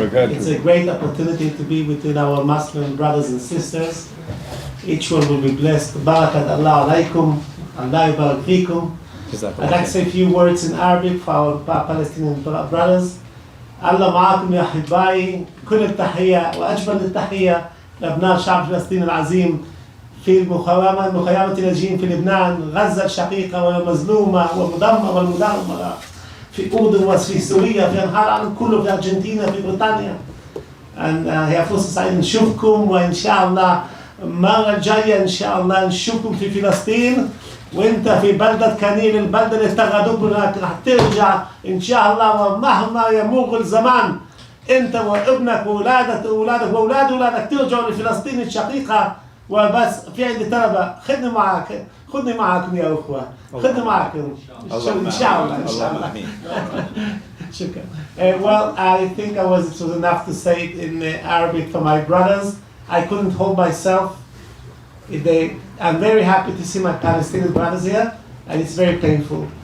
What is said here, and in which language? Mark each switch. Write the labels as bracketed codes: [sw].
[en] It's a great opportunity to be between our Muslim brothers and sisters. Each one will be blessed. [ar] Barakat Allah alaikum, Allah barak fikum. [en] I'd like to say a few words in Arabic for our Palestinian brothers. [ar] Allah ma'akum ya hibai, كل التحية وأجمل التحية لأبناء شعب فلسطين العظيم في مخيمة اللاجئين في لبنان، غزة الشقيقة والمظلومة والمدمرة والمدمرة، في أردن وفي سوريا، في أنحاء العالم كله، في أرجنتينا، في بريطانيا. هي فرصة سعيدة نشوفكم، وإن شاء الله المرة الجاية إن شاء الله نشوفكم في فلسطين، وأنت في بلدة كنيل، البلدة اللي افتقدوك هناك، رح ترجع إن شاء الله، ومهما يمر الزمان انت وابنك واولادك واولادك واولاد اولادك ترجعوا لفلسطين الشقيقه وبس. في عندي طلبه، خذني معكم يا اخوه، خذني معكم ان شاء الله. شكرا. [en] Well, I think it was enough to say it in Arabic for my brothers. I couldn't hold myself. I'm very happy to see my Palestinian brothers here, and it's very painful.